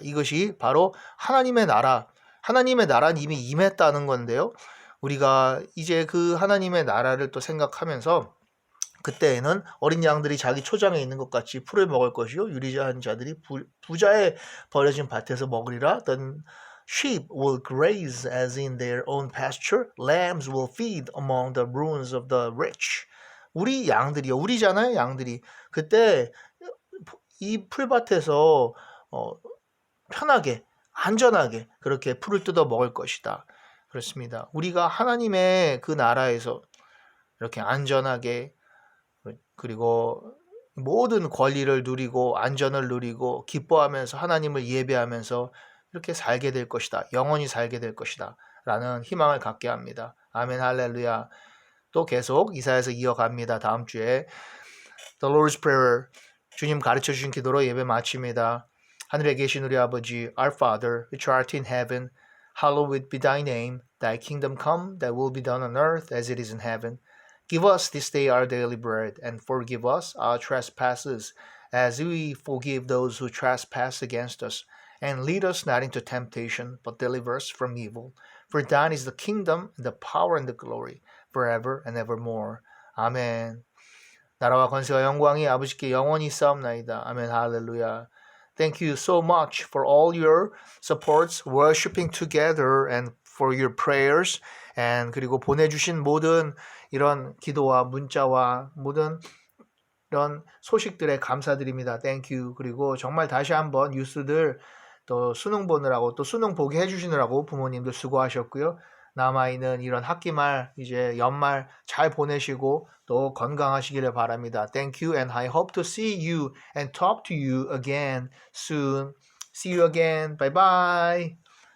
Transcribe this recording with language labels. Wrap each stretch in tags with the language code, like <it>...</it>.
<ko>이것이 바로 하나님의 나라는 이미 임했다는 건데요. 우리가 이제 그 하나님의 나라를 또 생각하면서 그때에는 어린 양들이 자기 초장에 있는 것 같이 풀을 먹을 것이요 유리한 자들이 부자의 버려진 밭에서 먹으리라.</ko> <en>The sheep will graze as in their own pasture. Lambs will feed among the ruins of the rich.</en> <ko>우리 양들이요. 우리잖아요, 양들이. 그때 이 풀밭에서 편하게, 안전하게 그렇게 풀을 뜯어 먹을 것이다. 그렇습니다. 우리가 하나님의 그 나라에서 이렇게 안전하게 그리고 모든 권리를 누리고 안전을 누리고 기뻐하면서 하나님을 예배하면서 이렇게 살게 될 것이다. 영원히 살게 될 것이다. 라는 희망을 갖게 합니다. 아멘 할렐루야. 또 계속 이사야서 이어갑니다. 다음 주에 The Lord's Prayer 주님 가르쳐 주신 기도로 예배 마칩니다. 하늘에 계신 우리 아버지</ko> <en>Our Father which art in heaven hallowed be thy name thy kingdom come thy will be done on earth as it is in heaven Give us this day our daily bread and forgive us our trespasses as we forgive those who trespass against us and lead us not into temptation but deliver us from evil for thine is the kingdom and the power and the glory forever and evermore.</en> <ko>아멘. 나라와 권세와 영광이 아버지께 영원히 있사옵나이다. 아멘 할렐루야.</ko> <en>Thank you so much for all your supports, worshiping together and for your prayers.</en> <ko>And 그리고 보내주신 모든 이런 기도와 문자와 모든 이런 소식들에 감사드립니다.</ko> <en>Thank you.</en> <ko>그리고 정말 다시 한번 뉴스들 또 수능 보느라고 또 수능 보게 해주시느라고 부모님들 수고하셨고요. 남아있는 이런 학기말 이제 연말 잘 보내시고 또 건강하시기를 바랍니다.</ko> <en>Thank you and I hope to see you and talk to you again soon. See you again. Bye bye.</en>